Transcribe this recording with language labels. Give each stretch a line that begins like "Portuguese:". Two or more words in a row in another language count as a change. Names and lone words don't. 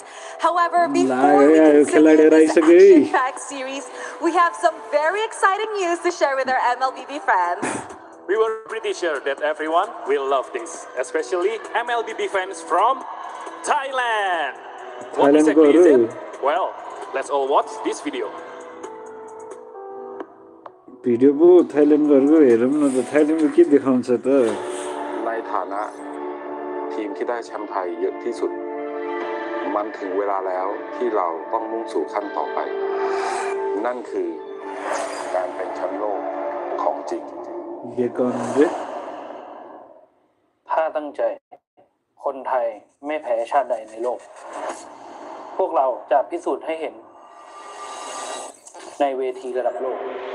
English: However, before we continue this action-packed series, we have some very exciting news to share with our MLBB fans. We were pretty sure that everyone will love this, especially MLBB fans from Thailand. What exactly is it? Well, let's all watch this video.
Nepali: भिडियो पो थाइल्यान्डको हेरौँ न त थाइल्यान्डको के देखाउँछ त
Thai: ในฐานะทีมที่ได้แชมป์ไทยเยอะที่สุดมันถึงเวลาแล้วที่เราต้องมุ่งสู่ขั้นต่อไปนั่นคือการเป็นแชมป์โลกของจริง ถ้าตั้งใจคนไทยไม่แพ้ชาติใดในโลกพวกเราจะพิสูจน์ให้เห็นในเวทีระดับโลก